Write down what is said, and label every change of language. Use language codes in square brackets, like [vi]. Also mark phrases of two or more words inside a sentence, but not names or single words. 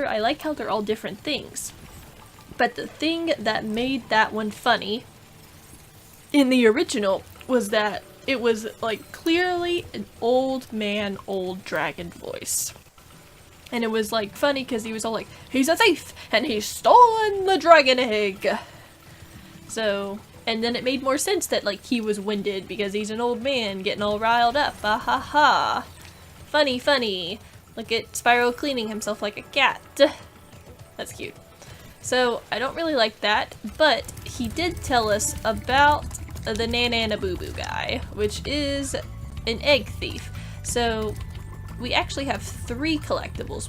[en] I like how they're all different things. But the thing that made that one funny in the original was that it was like clearly an old man, old dragon voice. And it was like funny because he was all like, he's a thief and he's stolen the dragon egg. So, and then it made more sense that like he was winded because he's an old man getting all riled up. Ah ha ha. Funny, funny. Look at Spyro cleaning himself like a cat. That's cute. So, I don't really like that, but he did tell us about the Nana Boo Boo guy, which is an egg thief. So, we actually have 3 collectibles.